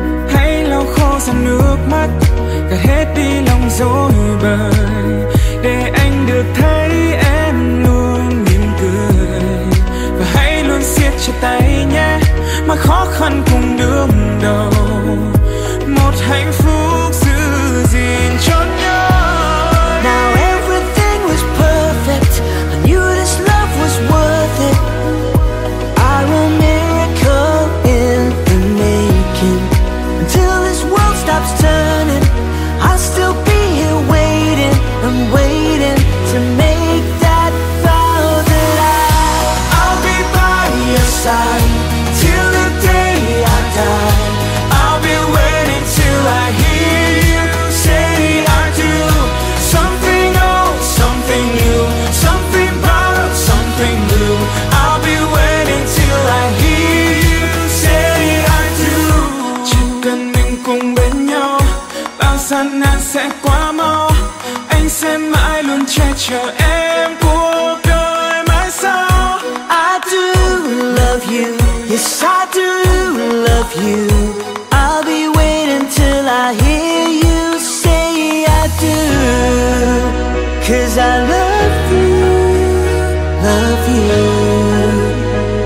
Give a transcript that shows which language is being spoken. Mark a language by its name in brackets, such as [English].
[Vietnamese] Hãy lau khô dòng nước mắt, gạt hết đi lòng dối bời, để anh được thấy em luôn mỉm cười. Và hãy luôn siết chặt tay nhé, mọi khó khăn cùng đương đầu. Một hạnh phúc giữ gìn cho nhau. [English] Now everything was perfect, I knew this love was worth it. I will miracle in the making. Until this world stops turning, I'll still be here waiting. I'm waiting to make that vow that I'll be by your side till the day I die. I'll be waiting till I hear you say I do. Something old, something new, something borrowed, something blue. I'll be waiting till I hear you say I do. [Vietnamese] Chỉ cần mình cùng bên nhau, bao gian nan sẽ qua mau. Anh sẽ mãi luôn che chở em cuộc đời mãi sau. [English] I do love you, yes I do love you. I'll be waiting till I hear you say I do. 'Cause I love you, love you.